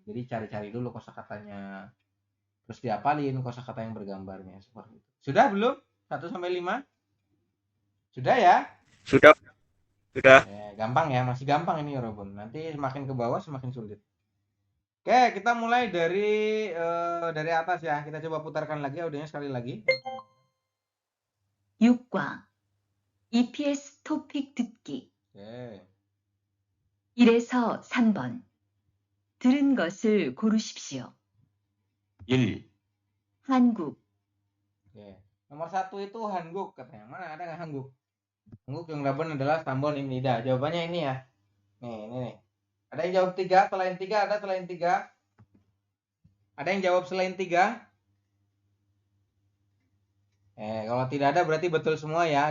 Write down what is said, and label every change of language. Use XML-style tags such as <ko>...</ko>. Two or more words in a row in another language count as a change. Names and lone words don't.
<id>Jadi cari-cari dulu kosakatanya, terus diapalin kosakata yang bergambarnya seperti itu. Sudah belum? 1 sampai 5? Sudah ya? Sudah. Gampang ya, masih gampang ini Robun. Nanti semakin ke bawah semakin sulit. Oke, kita mulai dari atas ya. Kita coba putarkan lagi audionya sekali lagi.</id> <ko>6과. EPS 토픽 듣기. Oke. 1에서 3번. 들은 것을 고르십시오. 1. 한국.</ko> <id>Oke. Nomor 1 itu Hanguk katanya. Mana ada nggak Hanguk? Hanguk yang Robun adalah Tambon Imnida. Jawabannya ini ya. Nih, ini nih. Ada yang jawab 3, selain 3 ada selain 3. Ada yang jawab selain 3? Kalau tidak ada berarti betul semua ya.</id>